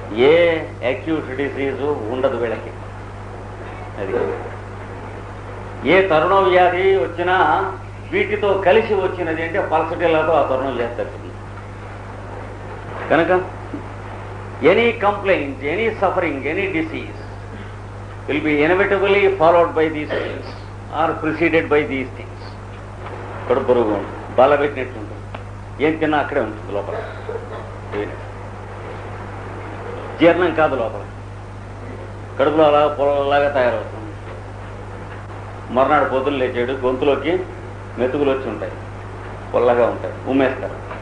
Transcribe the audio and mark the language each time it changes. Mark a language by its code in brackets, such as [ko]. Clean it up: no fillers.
[te] ఏ acute disease ఉండదు వీళ్ళకి. అది ఏ తరుణ వ్యాధి వచ్చినా వీటితో కలిసి వచ్చినది అంటే పల్సటిల్లాతో ఆ తరుణ వ్యాధి తగ్గుతుంది. కనుక [en] Any complaint, any suffering, any disease will be inevitably followed by these things or preceded by these things. [te] కడుపు బరువుగా ఉంటుంది, బాల పెట్టినట్టు ఉంటుంది, ఏం తిన్నా అక్కడే ఉంటుంది లోపల, జీర్ణం కాదు లోపల, కడుపులో అలా పొలలాగా తయారవుతుంది. మర్నాడు పొద్దులు లేచాడు, గొంతులోకి మెతుకులు వచ్చి ఉంటాయి, పొల్లగా ఉంటాయి, ఉమ్మేస్తారు.